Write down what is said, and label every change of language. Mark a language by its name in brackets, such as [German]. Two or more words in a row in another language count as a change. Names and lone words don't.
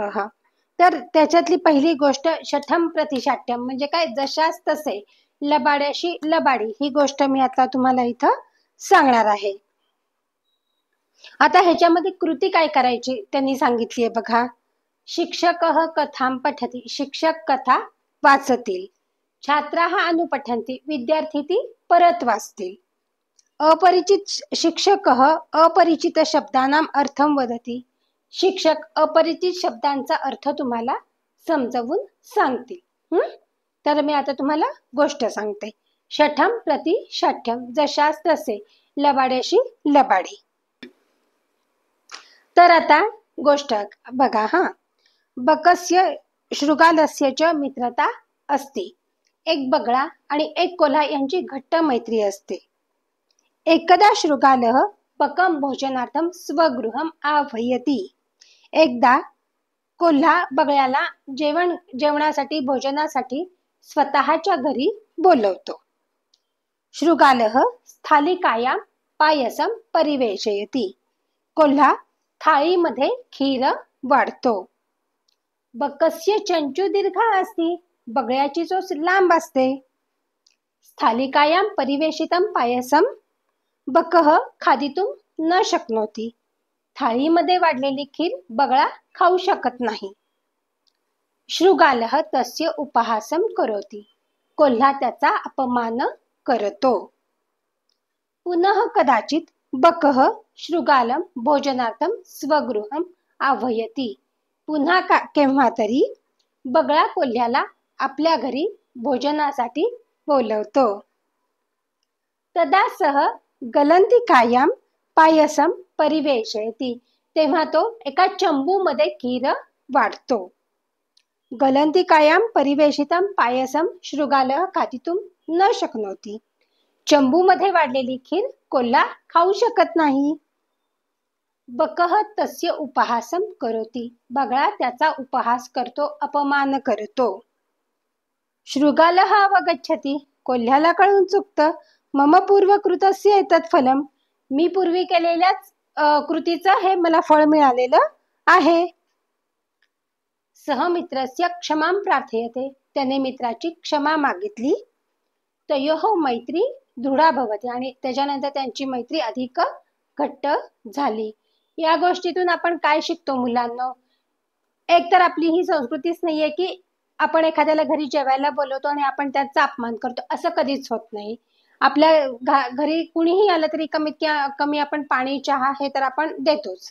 [Marathi] तर त्याच्यातली पहिली गोष्ट [Sanskrit] शठम प्रतिशाठ्यम [Marathi] म्हणजे काय, जशास तसे लबाड्याशी लबाडी ही गोष्ट मी आता तुम्हाला इथं सांगणार आहे. आता ह्याच्यामध्ये कृती काय करायची त्यांनी सांगितली आहे बघा. [Sanskrit] शिक्षक कथां पठती, [Marathi] शिक्षक कथा वाचतील. [Sanskrit] छात्राः अनुपठन्ति, [Marathi] विद्यार्थी ती परत वाचतील. [Sanskrit] अपरिचित शिक्षक अपरिचित शब्दानां अर्थं वदति, [Marathi] शिक्षक अपरिचित शब्दांचा अर्थ तुम्हाला समजावून सांगतील. तर मी आता तुम्हाला गोष्ट सांगते. [Sanskrit] शठम प्रतिशाठ्यम [Marathi] जशास तसे लबाड्याशी लबाडी. तर आता गोष्ट बघा. [Sanskrit] बकस्य शृगालस्य च मित्रता असते. [Marathi] एक बगळा आणि एक कोल्हा यांची घट्ट मैत्री असते. [Sanskrit] एकदा शृगालः बकं भोजनार्थं स्वगृहं आह्वयति. [Marathi] एकदा कोल्हा बगळ्याला जेवणासाठी भोजनासाठी स्वतःच्या घरी बोलवतो. [Sanskrit] शृगालः स्थालिकायां पायसं परिवेशयति. [Marathi] कोल्हा थाळीमध्ये खीर वाढतो. [Sanskrit] बकस्य चंचू दीर्घा अस्ति, [Marathi] बगळ्याची चोच लांब असते. [Sanskrit] स्थालिकायां परिवेशितं पायसं बकः खादितुं न शक्नोति. [Marathi] थाळीमध्ये वाढलेली खीर बगळा खाऊ शकत नाही. [Sanskrit] शृगालः तस्य उपहासं करोति. [Marathi] कोल्हा त्याचा अपमान करतो. [Sanskrit] पुनः कदाचित बकः शृगालं भोजनार्थं स्वगृहं आह्वयति. [Marathi] पुन्हा केव्हा तरी बगळा कोल्ह्याला आपल्या घरी भोजनासाठी बोलवतो. [Sanskrit] तदा सह गलंतिकायां पायसं परिवेशयति. [Marathi] तेव्हा तो एका चंबूमध्ये खीर वाढतो. [Sanskrit] गलंतिकायां परिवेशितं पायसं शृगालः खादितुं न शक्नोति. [Marathi] चंबूमध्ये वाढलेली खीर कोल्हा खाऊ शकत नाही. [Sanskrit] बकः तस्य उपहासं करोति. [Marathi] बगळा त्याचा उपहास करतो, अपमान करतो. [Sanskrit] शृगालः अवगच्छति. [Marathi] कोल्ह्याला कळून चुकतं, [Sanskrit] मम पूर्वकृतस्य एतत् फलम, [Marathi] मी पूर्वी केलेल्याच कृतीचं हे मला फळ मिळालेलं आहे. [Sanskrit] सहमित्रस्य क्षमां प्रार्थयते. [Marathi] त्याने मित्राची क्षमा मागितली. [Sanskrit] तयोः मैत्री दृढा भवति. [Marathi] आणि त्याच्यानंतर त्यांची मैत्री अधिक घट्ट झाली. या गोष्टीतून आपण काय शिकतो मुलांना, एक तर आपली ही संस्कृतीच नाहीये की आपण एखाद्याला घरी जेवायला बोलवतो आणि आपण त्याचा अपमान करतो, असं कधीच होत नाही. आपल्या घरी कुणीही आलं तरी कमीत कमी आपण पाणी चहा हे तर आपण देतोच.